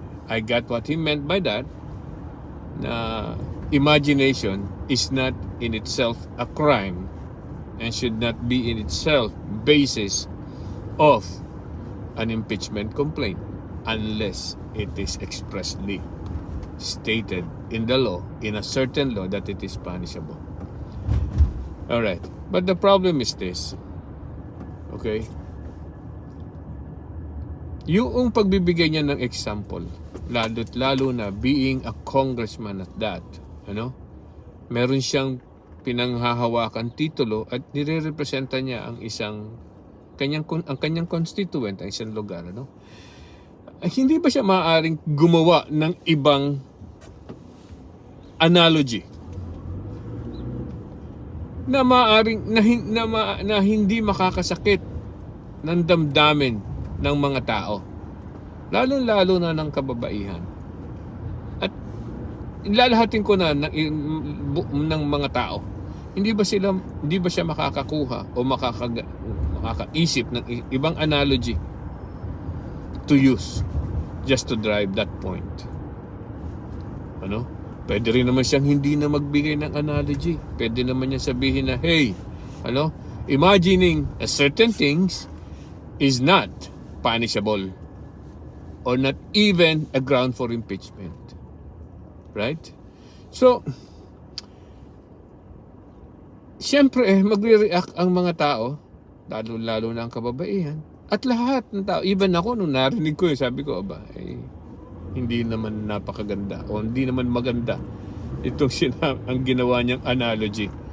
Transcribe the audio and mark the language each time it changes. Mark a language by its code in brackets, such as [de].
[en] I got what he meant by that, na imagination is not in itself a crime and should not be in itself basis of an impeachment complaint unless it is expressly stated in the law, in a certain law, that it is punishable. Alright, but the problem is this. Okay? [tl] Yung pagbibigay niya ng example, lalo na being a congressman at that, meron siyang pinanghahawakan titulo at nire-representa niya ang kanyang constituent, ang isang lugar, Hindi ba siya maaaring gumawa ng ibang analogy na maaaring na hindi makakasakit ng damdamin ng mga tao, lalo na ng kababaihan? At lalahatin ko na ng mga tao, hindi ba siya makakakuha o makakaisip ng ibang analogy to use just to drive that point? Pwede rin naman siyang hindi na magbigay ng analogy. [en] Pwede naman niya sabihin na, hey, imagining a certain things is not punishable or not even a ground for impeachment. Right? [tl] So, siyempre, magre-react ang mga tao, lalo na ang kababaihan, at lahat ng tao, even ako, nung narinig ko, sabi ko, hindi naman napakaganda o hindi naman maganda itong ang ginawa niyang analogy.